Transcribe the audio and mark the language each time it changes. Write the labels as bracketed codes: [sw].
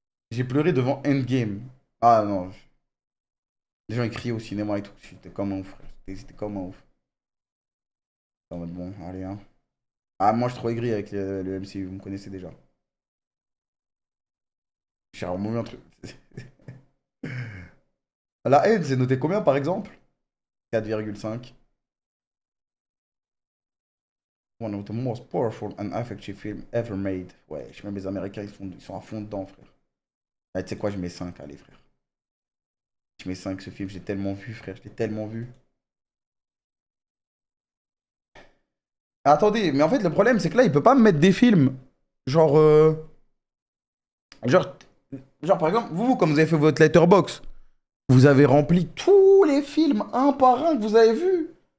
[fr] J'ai pleuré devant Endgame. Ah non. Les gens ils criaient au cinéma et tout. C'était comme un ouf, frère. C'était comme un ouf. En mode bon, allez, hein. Ah, moi je suis trop aigri avec le MCU, vous me connaissez déjà. J'ai remonté un truc. La haine, c'est noté combien par exemple? 4,5. [en] One of the most powerful and effective films ever made. [fr] Ouais, je mets les Américains, ils sont à fond dedans, frère. Ouais, tu sais quoi, je mets 5, allez, frère. Je mets 5 ce film, j'ai tellement vu, frère, je l'ai tellement vu. Attendez, mais en fait, le problème, c'est que là, il peut pas me mettre des films. Genre, genre, genre, par exemple, comme vous avez fait votre letterbox, vous avez rempli tous les films un par un que vous avez vus.